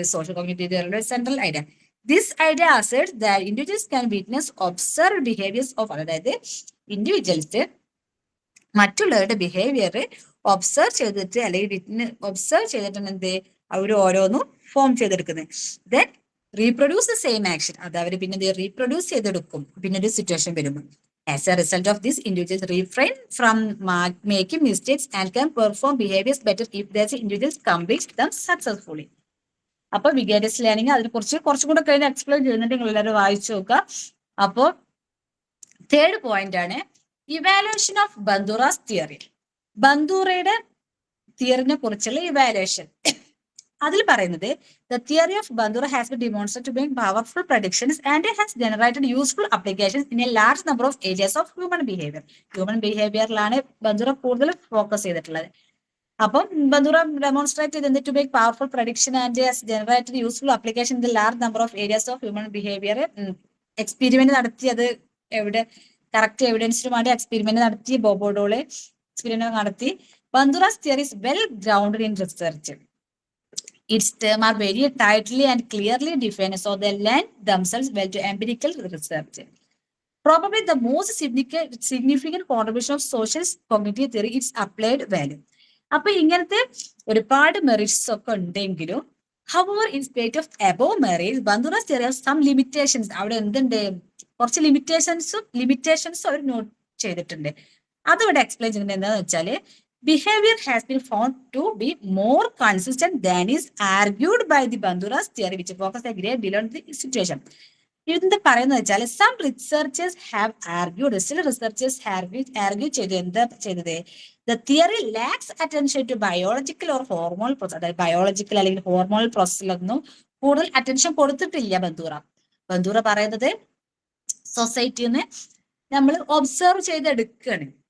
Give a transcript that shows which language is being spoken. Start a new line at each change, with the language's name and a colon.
Malayalam: Social cognitive തിയറിയുടെ central idea.
English: this idea asserts that individuals can witness observe behaviours of,
Malayalam: അതായത് individuals മറ്റുള്ളവരുടെ behaviour observe ചെയ്തിട്ട്, അല്ലെങ്കിൽ observe ചെയ്തിട്ടാണ് എന്ത് അവർ ഓരോന്നും ഫോം ചെയ്തെടുക്കുന്നത്.
English: then reproduce the same action,
Malayalam: അത് അവർ പിന്നെ റീപ്രൊഡ്യൂസ് ചെയ്തെടുക്കും പിന്നെ ഒരു സിറ്റുവേഷൻ വരുമ്പോൾ.
English: As a result of this, individuals refrain from making mistakes and can perform behaviors better if their individuals complete them successfully.
Malayalam: അപ്പൊ വികാരിയസ് ലേണിംഗ് അതിനെ കുറച്ചും കൂടെ കഴിഞ്ഞ് എക്സ്പ്ലെയിൻ ചെയ്യുന്നുണ്ട്, നിങ്ങൾ എല്ലാവരും വായിച്ചു നോക്കുക. അപ്പോ തേർഡ് പോയിന്റ് ആണ് ഇവാലുവേഷൻ ഓഫ് ബന്ദുറാസ് തിയറി. ബന്ദുറയുടെ തിയറിനെ കുറിച്ചുള്ള ഇവാലുവേഷൻ. അതിൽ പറയുന്നത്,
English: the theory of Bandura has been demonstrated to bring powerful predictions and has generated useful applications in a large number of areas of human behavior.
Malayalam: Human ബിഹേവിയറിലാണ് ബന്ദുറ കൂടുതൽ focus ചെയ്തിട്ടുള്ളത്. അപ്പം ബന്ദുറ demonstrate ചെയ്ത്
English: To make powerful prediction and has generated useful application in the large number of areas of human behaviour.
Malayalam: Experiment നടത്തി, അത് എവിടെ correct എവിഡൻസിന് വേണ്ടി experiment നടത്തി, ബോബോഡോള് experiment നടത്തി.
English: Bandura's theory is well grounded in research. Its terms are very tightly and clearly defined, so they lend themselves well to empirical research. Probably the most significant contribution of social cognitive theory is applied value.
Malayalam: അപ്പൊ ഇങ്ങനത്തെ ഒരുപാട് merits ഒക്കെ ഉണ്ടെങ്കിലും,
English: however, in spite of above merits, Bandura's theory has some limitations.
Malayalam: അവിടെ എന്തുണ്ട്? കുറച്ച് limitations our not ചെയ്തിട്ടുണ്ട്. അതിവിടെ എക്സ്പ്ലെയിൻ ചെയ്യുന്നത് എന്താണെന്ന് വെച്ചാല്,
English: behavior has been found to be more consistent than is argued by the Bandura's theory, which focuses a great deal on the situation.
Malayalam: എന്താ പറയുന്നത് വെച്ചാൽ
English: some researchers have argued,
Malayalam: ചില researchers argue ചെയ്തു. എന്താ ചെയ്തത്?
English: the theory lacks attention to biological or hormonal process,
Malayalam: അതായത് biological അല്ലെങ്കിൽ hormonal പ്രോസസ്സിലൊന്നും കൂടുതൽ അറ്റൻഷൻ കൊടുത്തിട്ടില്ല ബന്ദൂറ പറയുന്നത് സൊസൈറ്റിന്ന് നമ്മൾ ഒബ്സർവ് ചെയ്തെടുക്കുകയാണ്.